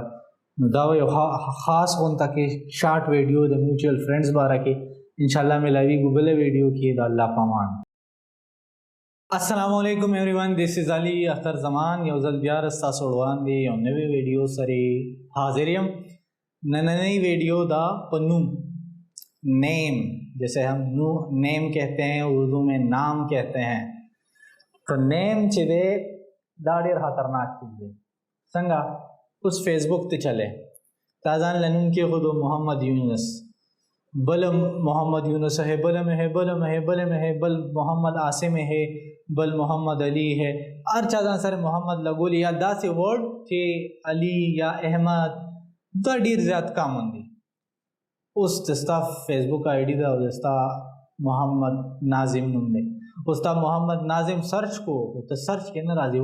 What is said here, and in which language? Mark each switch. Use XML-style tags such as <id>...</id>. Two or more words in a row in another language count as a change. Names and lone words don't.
<ps>نو دا یو خاص غونته کې</ps> <en>short video</en> <ps>د</ps> <en>mutual friends</en> <ps>باره کې. انشاءالله ملاویږو بله ویډیو کې. د الله په امان.</ps> <ar>السلام علیکم</ar> <en>everyone, this is علی اختر زمان.</en> <ps>یو ځل بیا ستاسو وړاندې یو نوې ویډیو سره حاضر یم. نننۍ ویډیو دا په نوم</ps> <ur>نیم، جیسے ہم نیم کہتے ہیں اردو میں نام کہتے ہیں، تو نیم</ur> <ps>چې دی دا ډېر خطرناک چیز دی. څنګه اوس فیسبوک ته چلے تا ځان له نوم کېښودو محمد یونس، بل محمد یونس ہے، بل میں ہے، بل میں ہے، بل میں ہے، بل محمد عاصم ہے، بل محمد علی ہے. ہر چا ځان سره محمد لګولي یا داسې ورډ چې علي یا احمد دا ډیر زیات کامن دي. اوس د ستا فیسبوک آی ډي ده او د ستا محمد ناظم نوم دی، اوس تا محمد ناظم سرچ کو ته سرچ کې نه راځي.</ps>